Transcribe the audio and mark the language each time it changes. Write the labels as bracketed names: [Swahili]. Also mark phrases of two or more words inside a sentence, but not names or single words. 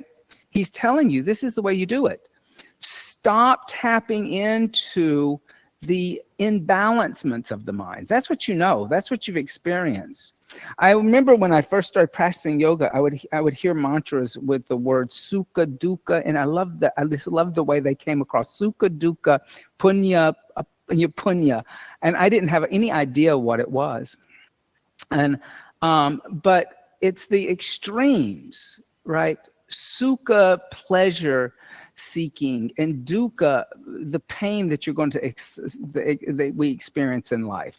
[English] He's telling you this is the way you do it. Stop tapping into the imbalancements of the mind. That's what you know. That's what you've experienced. I remember when I first started practicing yoga, I would hear mantras with the word [Pali] sukha, dukkha, [English] and I just love the way they came across. [Pali] Sukha, dukkha, punya, punya, [English] and I didn't have any idea what it was. And but it's the extremes, right? Sukha, pleasure seeking, and dukkha, the pain that you're going to that we experience in life.